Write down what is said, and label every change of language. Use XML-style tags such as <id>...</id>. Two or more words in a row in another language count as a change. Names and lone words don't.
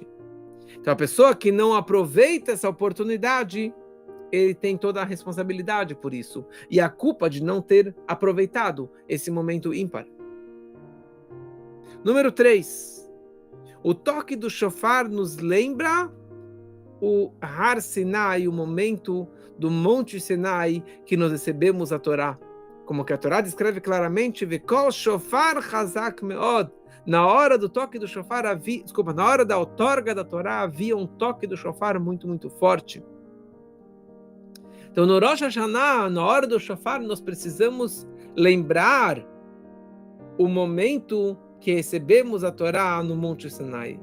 <pt>Então a pessoa que não aproveita essa oportunidade, ele tem toda a responsabilidade por isso e a culpa de não ter aproveitado esse momento ímpar. Número 3. O toque do shofar nos lembra o Har Sinai, o momento do Monte Sinai que nós recebemos a Torá. Como que a Torá descreve claramente,</pt> <he>וקול שופר חזק מאד.</he> <pt>Na hora do toque do shofar na hora da outorga da Torá havia um toque do shofar muito, muito forte. Então, no Rosh Hashanah, na hora do shofar, nós precisamos lembrar o momento que recebemos a Torá no Monte Sinai.</pt>